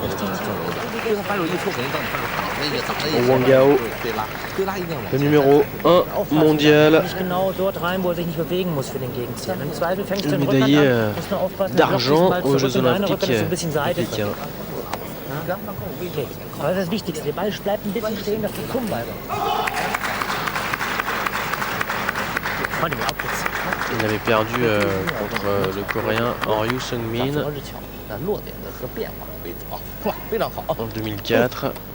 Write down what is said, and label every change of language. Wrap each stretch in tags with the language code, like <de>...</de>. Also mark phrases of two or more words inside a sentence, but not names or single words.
<fr>Wang Hao, le numéro 1 mondial, le médaillé d'argent aux Jeux Olympiques de Pékin. Okay.</fr> <de>Aber das ist das Wichtigste. Der Ball bleibt ein bisschen stehen, dass die kommen weiter.</de> <fr>Il avait perdu contre le Coréen Ryu Seung-min en 2004.</fr>